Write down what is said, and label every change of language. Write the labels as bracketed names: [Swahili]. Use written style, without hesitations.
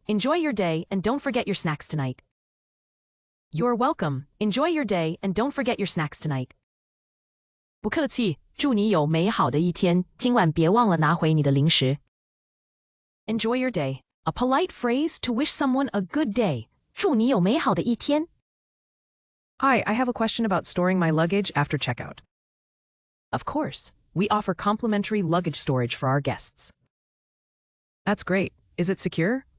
[English] Enjoy your day and don't forget your snacks tonight. You're welcome. Enjoy your day and don't forget your snacks tonight. [Chinese] 不客气，祝你有美好的一天，今晚别忘了拿回你的零食。 [English] Enjoy your day. A polite phrase to wish someone a good day. [Chinese] 祝你有美好的一天。 [English] Hi, I have a question about storing my luggage after checkout. Of course. We offer complimentary luggage storage for our guests. That's great. Is it secure?